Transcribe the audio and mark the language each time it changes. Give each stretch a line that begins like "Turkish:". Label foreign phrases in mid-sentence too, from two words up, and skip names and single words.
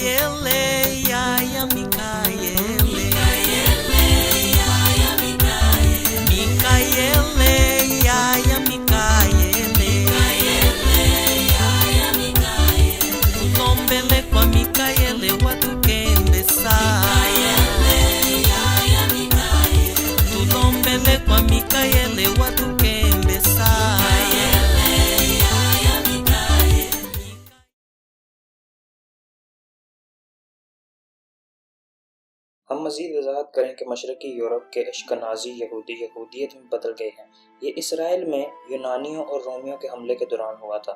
Kongo: yaya Mikaele, yaya Mikaele, tulombele kwa Mikaele watukembesa, tulombele kwa Mikaele watukembesa.
Urdu: ہم مزید وضاحت کریں کہ مشرقی یورپ کے اشکنازی یہودی یہودیت میں بدل گئے ہیں۔ یہ اسرائیل میں یونانیوں اور رومیوں کے حملے کے دوران ہوا تھا۔